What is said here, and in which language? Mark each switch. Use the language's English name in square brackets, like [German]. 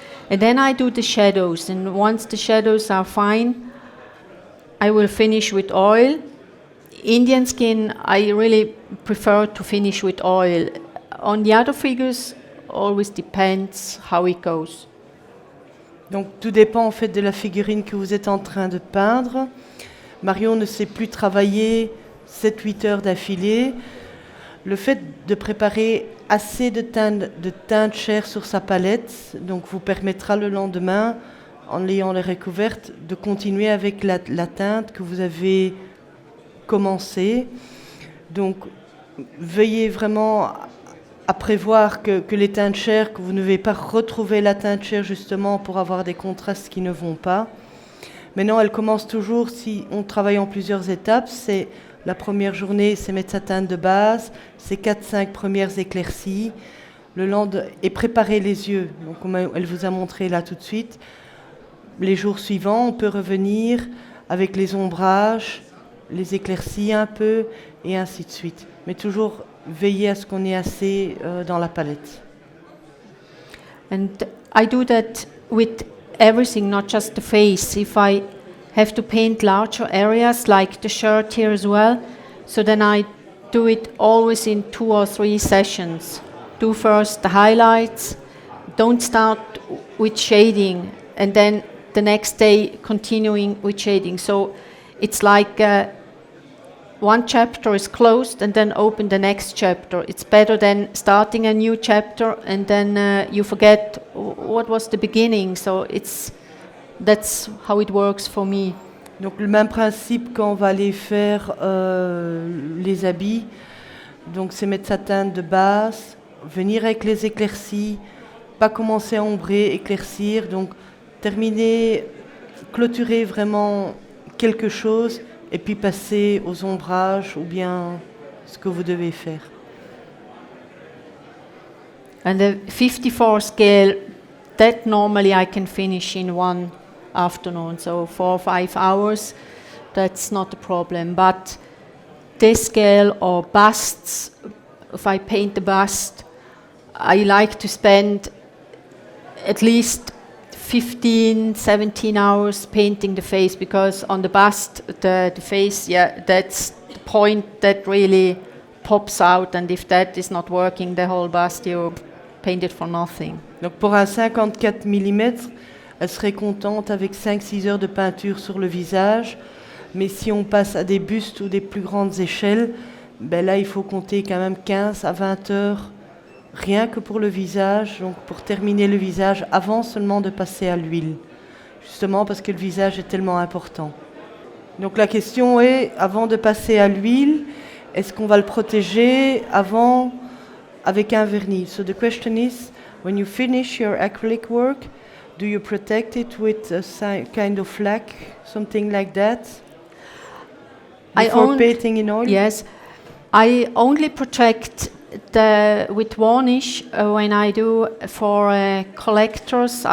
[English] And then I do the shadows, and once the shadows are fine, I will finish with oil. Indian skin, I really prefer to finish with oil. On the other figures, always depends how it goes. [French] Donc tout dépend en fait de la figurine que vous êtes en train de peindre. Marion ne sait plus travailler 7-8 heures d'affilée. Le fait de préparer assez de teinte chair sur sa palette donc vous permettra le lendemain, en ayant les recouvertes, de continuer avec la teinte que vous avez commencé. Donc veuillez vraiment à prévoir que les teintes chair, que vous ne devez pas retrouver la teinte chair justement pour avoir des contrastes qui ne vont pas. Maintenant, elle commence toujours, si on travaille en plusieurs étapes, c'est la première journée, c'est mettre sa teinte de base, c'est 4-5 premières éclaircies, et préparer les yeux. Donc, comme elle vous a montré là tout de suite, les jours suivants, on peut revenir avec les ombrages, les éclaircies un peu, et ainsi de suite. Mais toujours veiller à ce qu'on ait assez dans la palette. [English] And I do that with everything, not just the face. If I have to paint larger areas, like the shirt here as well, so then I do it always in 2 or 3 sessions. Do first the highlights, don't start with shading, and then the next day continuing with shading. So it's like one chapter is closed and then open the next chapter. It's better than starting a new chapter and then you forget what was the beginning. So that's how it works for me. [French] Donc le même principe quand on va aller faire les habits. Donc c'est mettre sa teinte de base, venir avec les éclaircies, pas commencer à ombrer, éclaircir. Donc terminer, clôturer vraiment quelque chose et puis passer aux ombrages ou bien ce que vous devez faire. [English] And the 54 scale, that normally I can finish in one afternoon, so 4 or 5 hours, that's not a problem. But this scale or busts, if I paint the bust, I like to spend at least 15, 17 hours painting the face, because on the bust, the face, yeah, that's the point that really pops out, and if that is not working, the whole bust, you paint it for nothing. [French] Donc pour un 54 mm, elle serait contente avec 5-6 heures de peinture sur le visage, mais si on passe à des bustes ou des plus grandes échelles, ben là il faut compter quand même 15 à 20 heures rien que pour le visage, donc pour terminer le visage avant seulement de passer à l'huile, justement parce que le visage est tellement important. Donc la question est, avant de passer à l'huile, est-ce qu'on va le protéger avant avec un vernis? [English] So the question is, when you finish your acrylic work, do you protect it with a kind of lac, something like that, before painting in oil? Yes, I only protect with varnish when I do for collectors.